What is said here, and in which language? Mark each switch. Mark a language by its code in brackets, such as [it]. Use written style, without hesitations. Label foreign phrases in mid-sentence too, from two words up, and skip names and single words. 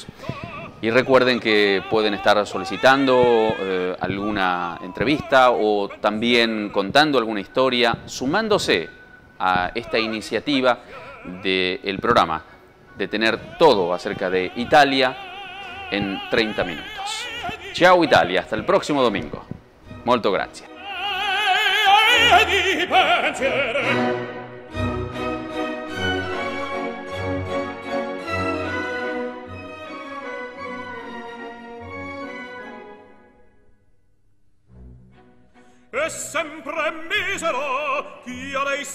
[es] Y recuerden que pueden estar solicitando alguna entrevista o también contando alguna historia, sumándose a esta iniciativa del programa de tener todo acerca de Italia en 30 minutos. Ciao Italia, hasta el próximo domingo. [it] Molto grazie. E sempre misero chi a lei